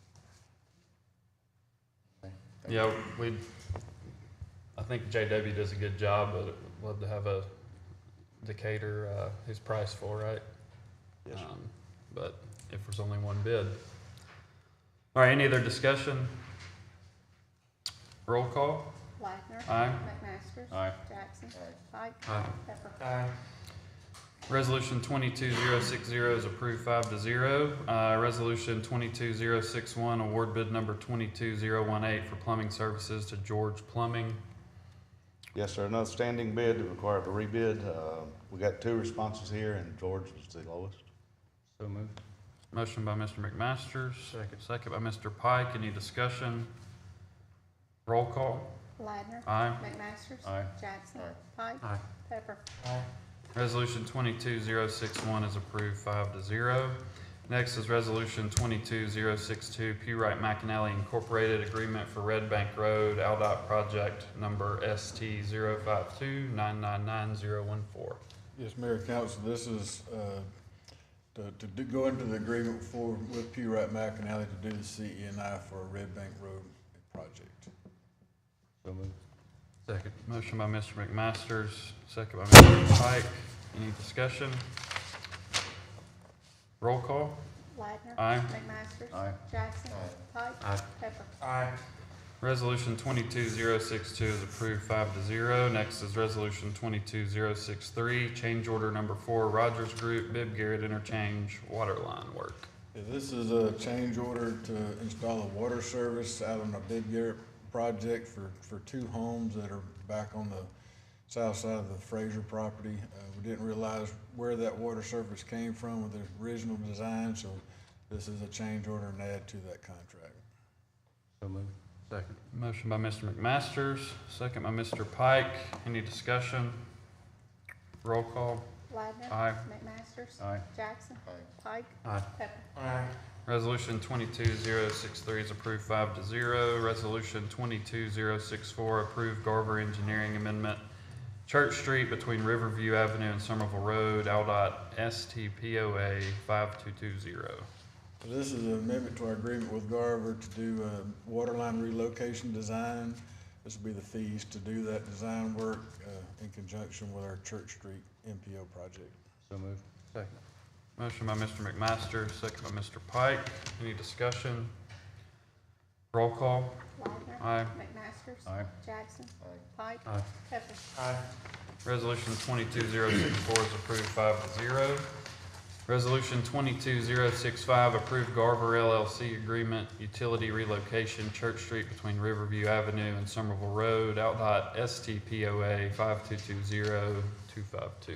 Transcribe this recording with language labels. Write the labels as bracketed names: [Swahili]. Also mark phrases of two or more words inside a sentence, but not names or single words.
[English] Yeah, I think JW does a good job, but I'd love to have a Decatur, his price for, right? Yes, sir. But if there's only one bid. All right, any other discussion? Roll call? Wagner. Aye. McMaster. Aye. Jackson. Pike. Aye. Pepper. Resolution 22060 is approved 5-0. Resolution 22061, award bid number 22018 for plumbing services to George Plumbing. Yes, sir, another standing bid that required a rebid. We got 2 responses here, and George was the lowest. So moved. Motion by Mr. McMasters. Second by Mr. Pike. Any discussion? Roll call? Ladner. Aye. McMaster. Aye. Jackson. Aye. Pike. Aye. Pepper. Resolution 22061 is approved 5-0. Next is Resolution 22062, Pewright McAnally Incorporated Agreement for Red Bank Road, AlDOT Project Number ST052999014. Yes, Mayor Council, this is, to go into the agreement with Pewright McAnally to do the CE&I for a Red Bank Road project. So moved. Second. Motion by Mr. McMasters, second by Mr. Pike. Any discussion? Roll call? Ladner. Aye. McMaster. Aye. Jackson. Pike. Aye. Pepper. Resolution 22062 is approved 5-0. Next is Resolution 22063, change order number 4, Rogers Group, Bibb Garrett Interchange, water line work. Yeah, this is a change order to install a water service out on a Bibb Garrett project for 2 homes that are back on the south side of the Fraser property. We didn't realize where that water service came from with the original design, so this is a change order and add to that contract. So moved. Second. Motion by Mr. McMasters, second by Mr. Pike. Any discussion? Roll call? Ladner. Aye. McMaster. Aye. Jackson. Aye. Pike. Aye. Pepper. Resolution 22063 is approved 5-0. Resolution 22064, approved Garver Engineering Amendment, Church Street between Riverview Avenue and Somerville Road, AlDOT STPOA 5220. This is an amendment to our agreement with Garver to do a water line relocation design. This will be the fees to do that design work in conjunction with our Church Street MPO project. So moved. Second. Motion by Mr. McMaster, second by Mr. Pike. Any discussion? Roll call? Ladner. Aye. McMaster. Aye. Jackson. Aye. Pike. Aye. Pepper. Resolution 22064 is approved 5-0. Resolution 22065, approved Garver LLC agreement, utility relocation, Church Street between Riverview Avenue and Somerville Road, AlDOT STPOA 5220252.